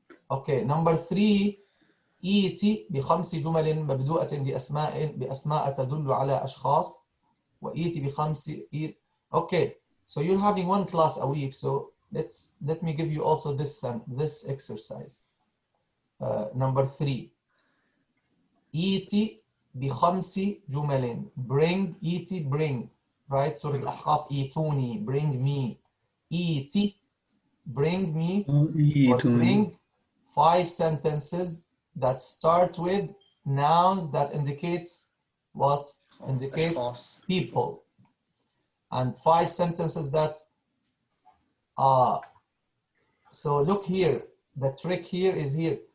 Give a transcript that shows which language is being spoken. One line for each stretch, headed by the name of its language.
English: Okay, number 3,
Arabic: إيتي بخمس جمل مبدوءة بأسماء تدل على أشخاص وإيتي بخمس
English: Okay, so you're having one class a week, so let me give you also this exercise.
Arabic: Number 3, إيتي بخمس جمل.
English: Bring, إيتي, bring. Right? Surah Al-Ahqaf, إيتوني, bring me. إيتي, bring me. Or bring 5 sentences that start with nouns that indicates what? Indicates people. And 5 sentences that so look here, the trick here is here.